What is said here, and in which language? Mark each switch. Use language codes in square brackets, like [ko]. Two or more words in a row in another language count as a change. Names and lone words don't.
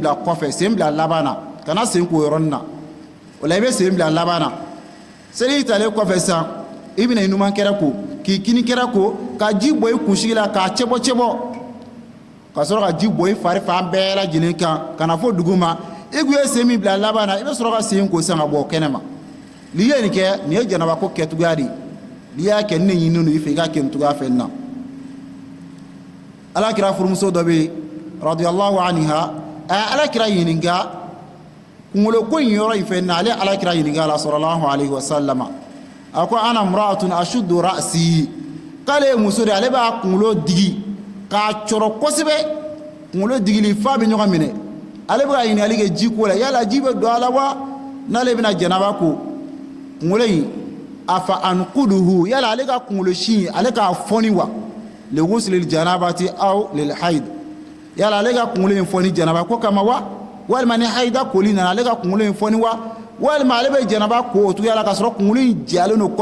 [bm] bila kɔfɛ sen bila laban na kana sen k'o yɔrɔnin na o la i bɛ sen bila laban na seliji talen kɔfɛ sisan i bɛna i numankɛrɛ ko k'i kinikɛrɛ ko ka ji bɔ i kunsigi la k'a cɛbɔ ka sɔrɔ ka ji bɔ i fari fan bɛɛ lajɛlen kan ka na fɔ dugu ma i kun ye sen min bila laban na i bɛ sɔrɔ ka sen ko sisan ka bɔ kɛnɛ ma n'i ye nin kɛ nin ye janaba ko kɛcogoya de ye n'i y'a kɛ ni ne ɲininen don i fɛ i k'a kɛ nin cogoya fɛ nin na alakira furumuso dɔ bɛ yen [ar] رضي الله عنها [bm] alakira ɲininka kunkolo ko in yɔrɔ in fɛ nin ale alakira ɲininka la [ar] صلى الله عليه وسلم [bm] a ko [ar] أنا امرأة أشد رأسي [bm] k'ale ye muso de ale b'a kunkolo digi k'a cɔrɔ kosɛbɛ kunkolo digili fa bɛ ɲɔgɔn minɛ ale bɛ ka ɲininkali kɛ ji ko la yala ji bɛ don a la wa n'ale bɛna janaba ko kunkolo in afa anquduhu yala ale ka kunkolo si ale k'a fɔni wa [ar] لغسل الجنابة أو للحيض [bm] yala ale ka kunkolo in fɔni janaba ko kama wa walima ni haida koli nana ale ka kunkolo in fɔni wa walima ale bɛ janaba ko o cogoya la ka sɔrɔ kunkolo in jalen don